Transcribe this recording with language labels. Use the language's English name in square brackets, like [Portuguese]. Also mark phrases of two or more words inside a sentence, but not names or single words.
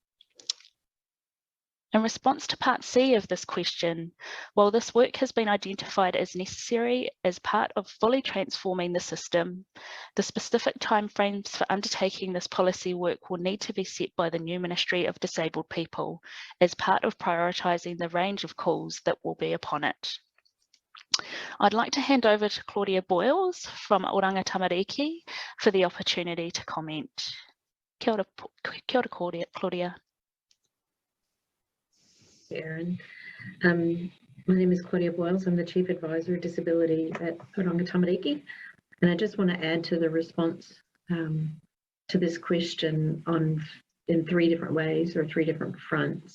[English] In response to part C of this question, while this work has been identified as necessary as part of fully transforming the system, the specific timeframes for undertaking this policy work will need to be set by the new Ministry of Disabled People as part of prioritising the range of calls that will be upon it. I'd like to hand over to Claudia Boyles from Oranga Tamariki for the opportunity to comment. [Māori] Kia ora, [English] Claudia. Aaron. My name is Claudia Boyles. I'm the Chief Advisor Disability at Oranga Tamariki. And I just want to add to the response to this question in 3 different ways or 3 different fronts.